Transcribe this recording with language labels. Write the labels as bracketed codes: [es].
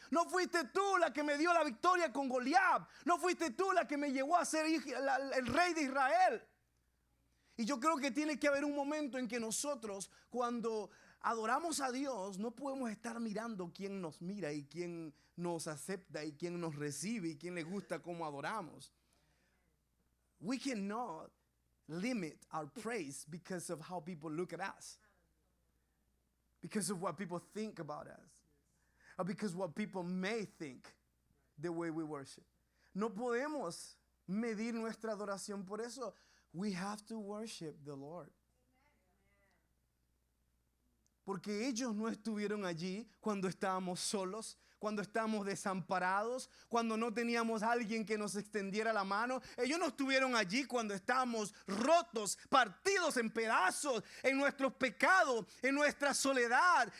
[es] No fuiste tú la que me dio la victoria con Goliat. No fuiste tú la que me llevó a ser el rey de Israel. Y yo creo que tiene que haber un momento en que nosotros, cuando adoramos a Dios, no podemos estar mirando quién nos mira y quién nos acepta y quién nos recibe y quién le gusta cómo adoramos. [en] We cannot limit our praise because of how people look at us, because of what people think about us, or because what people may think the way we worship. [es] No podemos medir nuestra adoración por eso. [en] We have to worship the Lord. [es] Porque ellos no estuvieron allí cuando estábamos solos, cuando estábamos desamparados, cuando no teníamos a alguien que nos extendiera la mano. Ellos no estuvieron allí cuando estábamos rotos, partidos en pedazos, en nuestros pecados, en nuestra soledad.